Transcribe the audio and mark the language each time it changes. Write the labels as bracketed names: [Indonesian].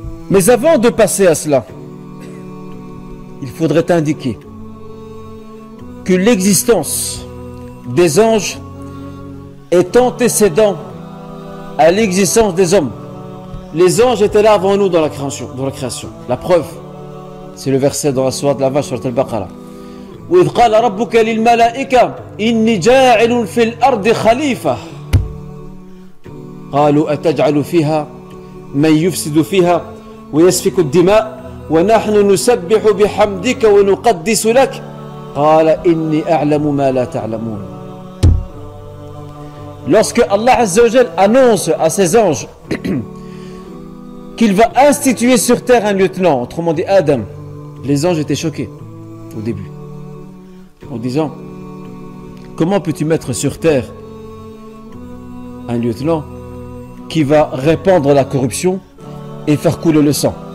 [French] Mais avant de passer à cela, il faudrait indiquer que l'existence des anges est antécédent à l'existence des hommes. Les anges étaient là avant nous dans la création. La preuve, c'est le verset dans la sourate de la vache, sourate Al-Baqarah. [Arabic] وإذ قال ربك للملائكة إني جاعل في الأرض خليفة قالوا أتجعل فيها من يفسد فيها ويسفك الدماء ونحن نسبح بحمدك ونقدس لك قال إني أعلم ما لا تعلمون. [French] Lorsque Allah Azza wa Jal annonce à ses anges qu'il va instituer sur terre un lieutenant, autrement dit Adam, les anges étaient choqués au début en disant, comment peux-tu mettre sur terre un lieutenant qui va répandre la corruption et faire couler le sang?